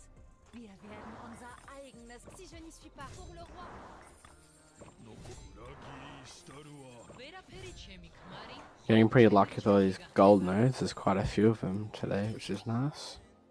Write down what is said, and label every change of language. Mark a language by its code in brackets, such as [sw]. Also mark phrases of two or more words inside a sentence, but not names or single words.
[de] Wir werden unser eigenes... [fr] Si je n'y suis pas, pour le roi. [en] Getting pretty lucky with all these gold nodes. There's quite a few of them today, which is nice.